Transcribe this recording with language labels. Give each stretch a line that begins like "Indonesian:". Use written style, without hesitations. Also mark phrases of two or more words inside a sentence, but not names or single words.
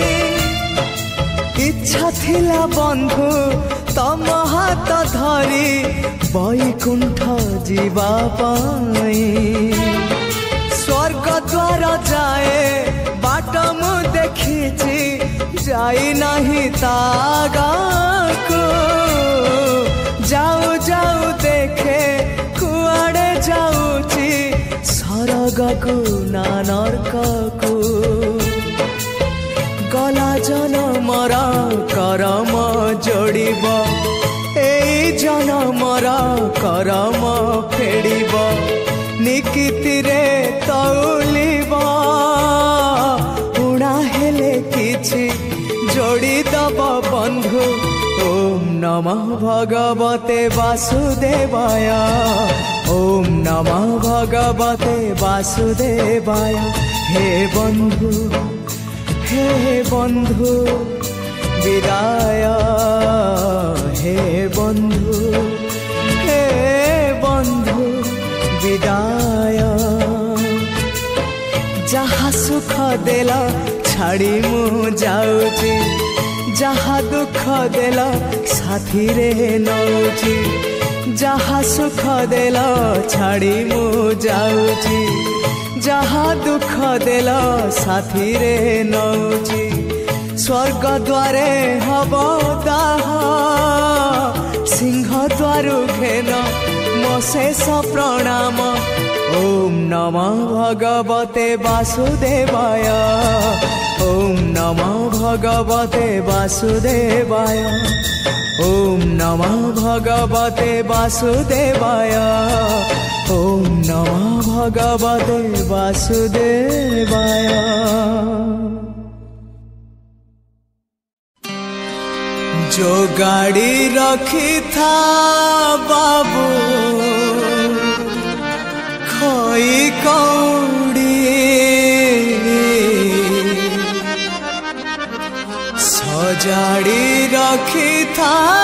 Odia: ଇଚ୍ଛା ଥିଲା ବନ୍ଧୁ ତମ ହାତ ଧରି ବୈକୁଣ୍ଠ ଯିବା ପାଇଁ ସ୍ୱର୍ଗ ଦ୍ୱାର ଯାଏ ବାଟ ମୁ ଦେଖିଛି ଯାଇ ନାହିଁ ତାଗାକୁ ଯାଉ ଯାଉ ଦେଖେ କୁଆଡ଼େ ଯାଉଛି ସରଗକୁ ନା ନରକକୁ ଗଲା ଜନମର କରମ ଯୋଡ଼ିବ ଏଇ ଜନମର କରମ ଫେଡ଼ିବ ନିକିତିରେ ତଉଲିବ ଉଡ଼ା ହେଲେ କିଛି ଯୋଡ଼ି ଦବ ବନ୍ଧୁ
Sanskrit: ओम नमः भगवते वासुदेवाय ओम नमः भगवते वासुदेवाय
Odia: ହେ ବନ୍ଧୁ ବିଦାୟ ହେ ବନ୍ଧୁ ବିଦାୟ ଯାହା ସୁଖ ଦେଲ ଛାଡ଼ି ମୁ ଯାଉଛି ଯାହା ଦୁଖ ଦେଲ ସାଥୀ ରେ ନଉଛି ଯାହା ସୁଖ ଦେଲ ଛାଡ଼ି ମୁ ଯାଉଛି ଯାହା ଦୁଖ ଦେଲ ସାଥୀ ରେ ନଉଛି ସ୍ୱର୍ଗ ଦ୍ୱାରେ ହବ ଦାହ ସିଂହ ଦ୍ୱାରୁ ଘେନ ମୋ ଶେଷ ପ୍ରଣାମ
Sanskrit: ओम नमो भगवते वासुदेवाय ओम नमो भगवते वासुदेवाय ओम नमो भगवते वासुदेवाय ओम नमो भगवते वासुदेवाय।
Hindi: जो गाड़ी रखी था बाबू खोई कौड़ी सजाड़ी रखी था